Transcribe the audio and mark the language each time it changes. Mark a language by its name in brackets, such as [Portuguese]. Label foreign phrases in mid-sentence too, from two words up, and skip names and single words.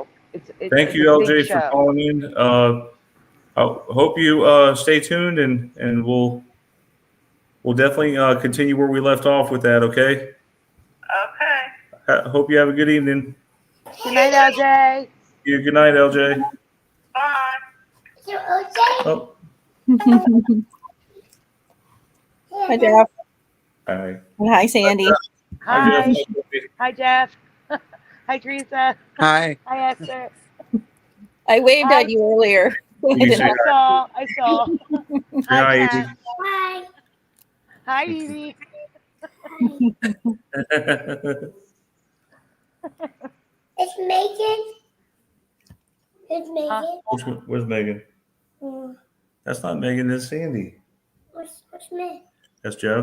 [English] Thank you, LJ, for calling in. I hope you stay tuned, and we'll definitely continue where we left off with that. Okay. Okay. Hope you have a good evening. Good night, LJ. Yeah, good night, LJ. Bye. Oh. Hi, Jeff. Hi. Hi, Sandy. Hi. Hi, Jeff. Hi, Teresa. Hi. Hi, Esther. I waved at you earlier. I saw. Hi, Kat. Hi. Hi, Evie. It's Megan. It's Megan. Where's Megan? That's not Megan. That's Sandy. What's Megan? That's Jeff.